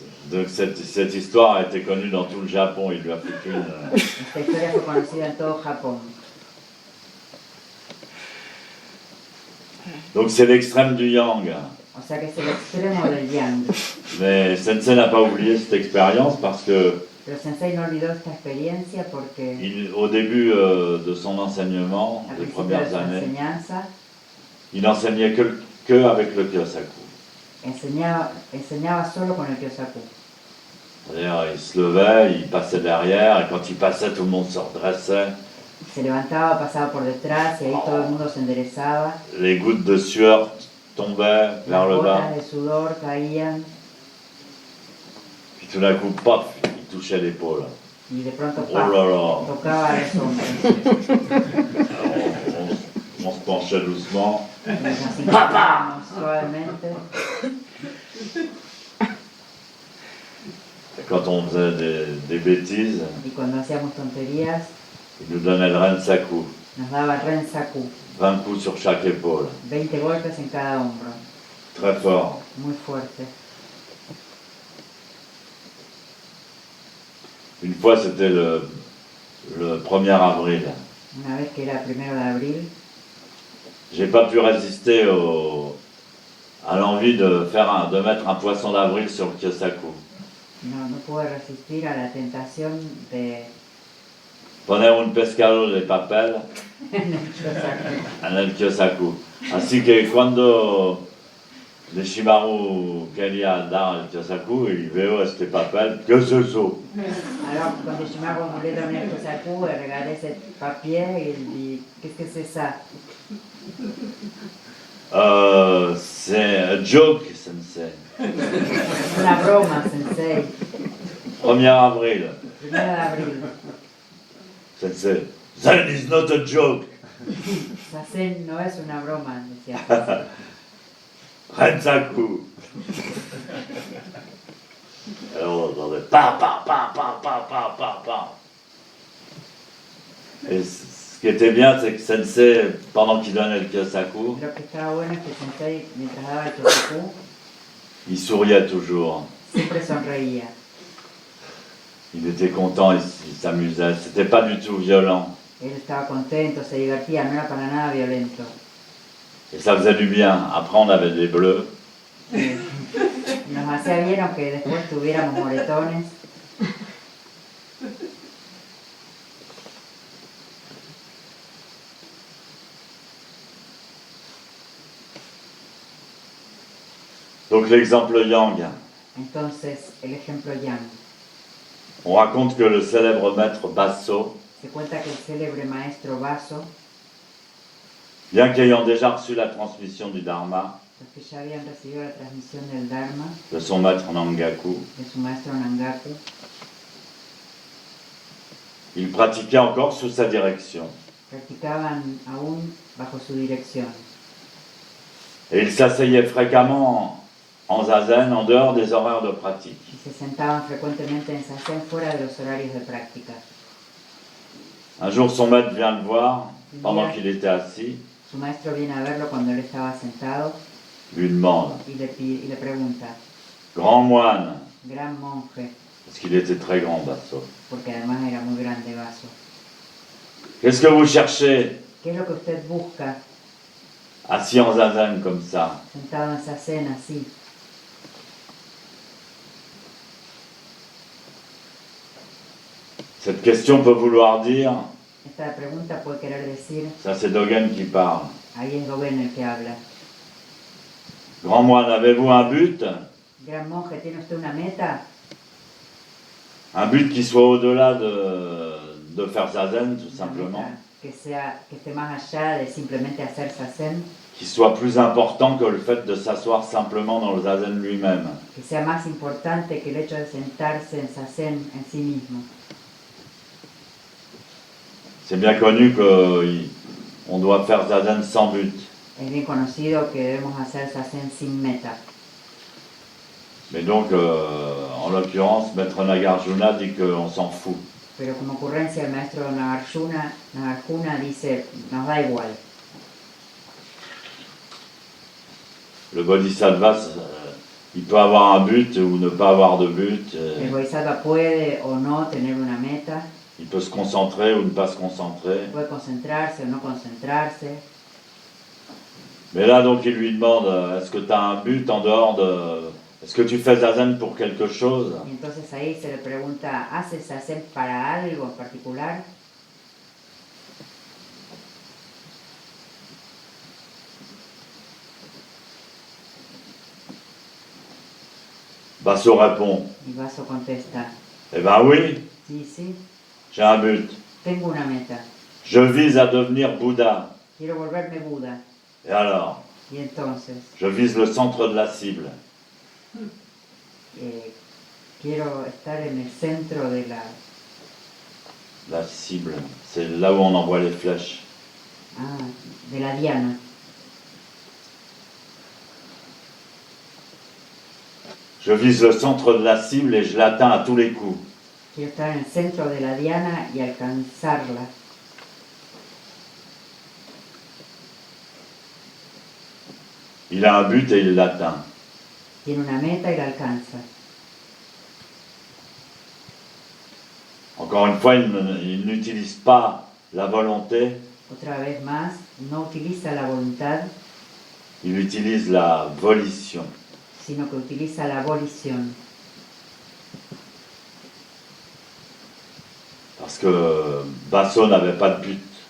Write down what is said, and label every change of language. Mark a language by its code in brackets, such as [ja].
[fr] Donc cette histoire a été connue dans tout le Japon, il lui a foutu une... [es] Esta historia fue conocida en todo Japón. [fr] Donc c'est l'extrême du yang. [es] O sea que es el extremo del yang. [fr] Mais Sensei n'a pas oublié cette expérience parce que [es] Pero Sensei no olvidó esta experiencia porque [fr] au début de son enseignement, [es] al [fr] les [es] principio de [fr] premières [es] su [fr] années, [es] enseñanza [fr] il n'enseignait que avec le Kyosaku. [es] enseñaba solo con el Kyosaku. [fr] C'est-à-dire, il se levait, il passait derrière, et quand il passait, tout le monde se redressait. [es] Se levantaba, pasaba por detrás y ahí todo el mundo se enderezaba. [fr] Les gouttes de sueur tombaient vers [es] Las [fr] le bas. [es] gotas de sudor caían [fr] Puis tout d'un coup, paf, il touchait l'épaule. [es] y de pronto [fr] Oh là là. [es] tocaba a los hombres. [fr] Alors, on se penchait doucement. [es] Y nos inclinábamos suavemente. [fr] Et quand on faisait des bêtises, [es] Y cuando hacíamos tonterías, [fr] il nous donnait le Rensaku. [es] nos daba Rensaku, [fr] 20 coups sur chaque épaule. [es] 20 golpes en cada hombro, [fr] Très fort. [es] muy fuerte. [fr] Une fois, c'était le 1er avril. [es] Una vez que era 1 de abril, [fr] J'ai pas pu résister à l'envie de mettre un poisson d'avril sur le Kyosaku. [es] no pude resistir a la tentación de Poner un pescado de papel en el Kyosaku. en el Kyosaku. Así que cuando Deshimaru quería dar el Kyosaku y veo este papel. ¿Qué es eso? [fr] Alors, quand Deshimaru voulait donner le Kyosaku, elle regardait ce papier et il dit qu'est-ce que c'est ça? C'est un joke, sensei. [es] Una broma, sensei. [fr] 1er avril. [es] 1 d'avril. [en] Sensei. Zen is not a joke. [es] Zazen no es una broma, decía. [ja] Rensaku. [fr] Alors on entendait pa pa pa pa pa pa pa pa. Et ce qui était bien, c'est que Sensei, pendant qu'il donnait le Kyosaku, [es] Lo que estaba bueno es que Sensei, mientras daba el Kyosaku, [fr] il souriait toujours. [es] siempre sonreía. [fr] Il était content, il s'amusait. C'était pas du tout violent. [es] Él estaba contento, se divertía, no era para nada violento. [fr] Et ça faisait du bien. Après, on avait des bleus. [es] Nos hacía bien aunque después tuviéramos moretones. [fr] Donc l'exemple Yang. [es] Entonces, el ejemplo Yang. [fr] On raconte que le célèbre maître Basso, [es] Se cuenta que el célebre maestro Basso, [fr] bien qu'ayant déjà reçu la transmission du Dharma [es] los que ya habían recibido la transmisión del Dharma [fr] de son maître Nangaku, [es] de su maestro Nangaku, [fr] il pratiquait encore sous sa direction. [es] practicaban aún bajo su dirección. [fr] Et il s'asseyait fréquemment en zazen en dehors des horaires de pratique. [es] Y se sentaban frecuentemente en Zazen fuera de los horarios de práctica. [fr] Un jour, son maître vient le voir pendant qu'il était assis, [es] Su maestro viene a verlo cuando él estaba sentado [fr] lui demande, [es] y le pregunta, [fr] grand moine, [es] gran monje, [fr] parce qu'il était très grand, Basso, [es] porque además era muy grande Basso, [fr] qu'est-ce que vous cherchez [es] ¿qué es lo que usted busca [fr] assis en zazen comme ça? [es] sentado en Zazen así? [fr] Cette question peut vouloir dire, [es] Esta pregunta puede querer decir, [fr] ça c'est Dogen qui parle, [es] ahí es Dogen el que habla. [fr] grand moine, avez-vous un but? [es] Gran monje, ¿tiene usted una meta? [fr] Un but qui soit au-delà de faire zazen, tout [es] Una [fr] simplement, [es] meta que esté más allá de simplemente hacer Zazen, [fr] qui soit plus important que le fait de s'asseoir simplement dans le zazen lui-même. [es] que sea más importante que el hecho de sentarse en Zazen en sí mismo. [fr] C'est bien connu qu'on doit faire zazen sans but. [es] Es bien conocido que debemos hacer Zazen sin meta. [fr] Mais donc, en l'occurrence, Maître Nagarjuna dit qu'on s'en fout. [es] Pero como ocurrencia, el maestro Nagarjuna dice, nos da igual. [fr] Le Bodhisattva, il peut avoir un but ou ne pas avoir de but. [es] El Bodhisattva puede o no tener una meta, [fr] Il peut se concentrer ou ne pas se concentrer. [es] puede concentrarse o no concentrarse. [fr] Mais là, donc, il lui demande, est-ce que tu as un but en dehors de... Est-ce que tu fais zazen pour quelque chose? [es] Y entonces ahí se le pregunta, ¿haces Zazen para algo en particular? [fr] Basso répond, [es] Y Basso contesta, [fr] eh ben oui, [es] sí, sí, [fr] j'ai un but. [es] tengo una meta, [fr] Je vise à devenir Bouddha. [es] quiero volverme Buda. [fr] Et alors? [es] Y entonces, [fr] Je vise le centre de la cible. [es] quiero estar en el centro de [fr] La cible, c'est là où on envoie les flèches. [es] de la diana. [fr] Je vise le centre de la cible et je l'atteins à tous les coups. [es] Quiero estar en el centro de la diana y alcanzarla. [fr] Il a un but et il l'atteint. [es] Tiene una meta y la alcanza. [fr] Encore une fois, il n'utilise pas la volonté, [es] Otra vez más, no utiliza la voluntad, [fr] il utilise la volition. [es] sino que utiliza la volición. [fr] Parce que Basso n'avait pas de but.